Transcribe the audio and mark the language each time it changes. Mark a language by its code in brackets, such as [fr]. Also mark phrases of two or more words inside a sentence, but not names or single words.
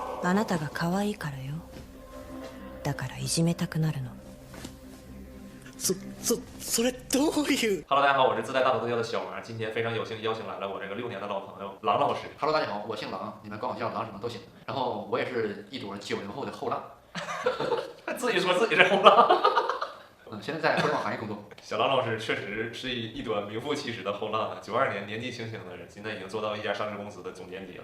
[ja] あなたが可愛いからよ。だからいじめたくなるの。それどういう [zh] ？Hello， 大家好，我是自带大头特效的小王，今天非常有幸邀请来了我这个6年的老朋友郎老师。 Hello， 大家好，我姓郎，你们管我叫郎什么都行。然后我也是一朵90后的后浪，自己说自己是后浪。现在在互联网行业工作。小郎老师确实是一朵名副其实的后浪，92年年纪轻轻的人，现在已经做到一家上市公司的总监级了。